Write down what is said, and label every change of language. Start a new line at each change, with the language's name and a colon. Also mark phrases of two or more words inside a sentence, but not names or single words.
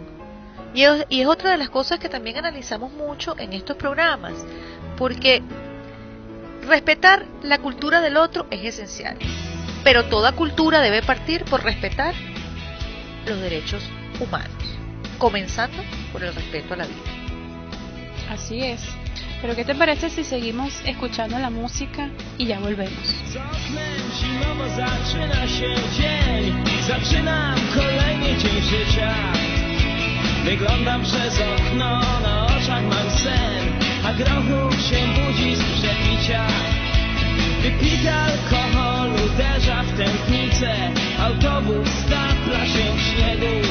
Spanish: Y es otra de las cosas que también analizamos mucho en estos programas, porque respetar la cultura del otro es esencial, pero toda cultura debe partir por respetar los derechos humanos, comenzando por el respeto a la vida. Así es. Pero ¿qué te parece si seguimos escuchando la música y ya volvemos?
Polish: Z oknem zimowo zaczyna się dzień. Zaczynam kolejny dzień życia. Wyglądam przez okno, na oczach mam sen, a grochu się budzi z przepicia. Wypity alkohol uderza w tętnicę, autobus stapla się w śniegu.